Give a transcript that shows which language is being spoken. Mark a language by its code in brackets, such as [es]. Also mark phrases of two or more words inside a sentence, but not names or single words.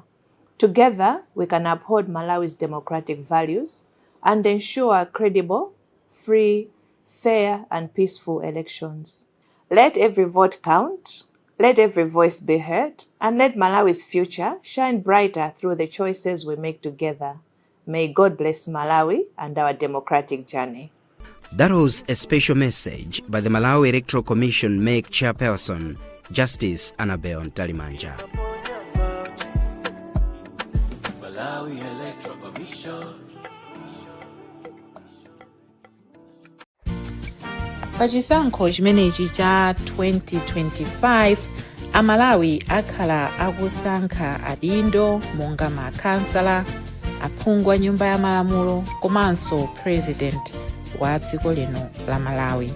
[en] Together, we can uphold Malawi's democratic values and ensure credible, free, fair, and peaceful elections. Let every vote count, let every voice be heard, and let Malawi's future shine brighter through the choices we make together. May God bless Malawi and our democratic journey. That was a special message by the Malawi Electoral Commission MEC chairperson, Justice Annabel Ntalimanja. Malawi Electoral Commission. [ny] pachisankho chimenechi cha 2025 amalawi akhala akusankha adindo monga makhansala, aphungu a nyumba ya malamulo komanso president wa dziko lino la Malawi.